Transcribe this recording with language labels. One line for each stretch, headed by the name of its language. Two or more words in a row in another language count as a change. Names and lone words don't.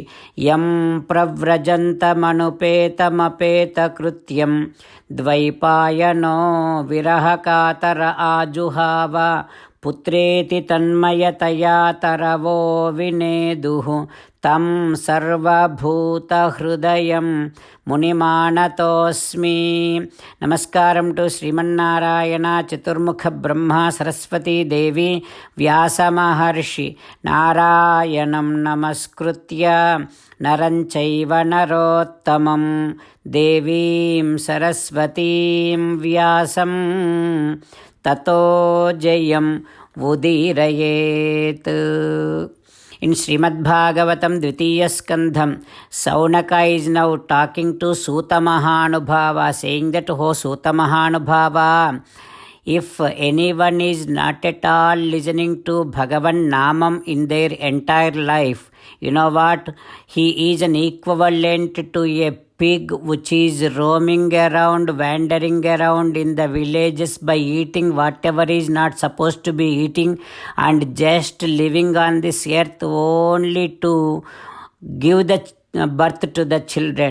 Sanskrit: యం ప్రవ్రజంతమనుపేతమపేతకృత్యం ద్వైపాయనో విరహకాతర ఆజుహావ పుత్రేతి తన్మయతయా తరవో వినేదుః తం సర్వభూతహృదయం మునిమానతోస్మి.
Telugu: నమస్కారం టు శ్రీమన్నారాయణ, చతుర్ముఖ బ్రహ్మ, సరస్వతీదేవి, వ్యాసమహర్షి.
Sanskrit: నారాయణం నమస్కృత్య నరం చైవ నరోత్తమం దేవీం సరస్వతీం వ్యాసం తతో జయం ఉదీరయేత్.
English: In Srimad Bhagavatam, Dvitiya Skandham, Saunaka is now talking to Suta Mahanubhava, saying that, "Oh Suta Mahanubhava, if anyone is not at all listening to Bhagavan Namam in their entire life, you know what? He is an equivalent to a pig which is roaming around, wandering around in the villages by eating whatever is not supposed to be eating and just living on this earth only to give the birth to the children.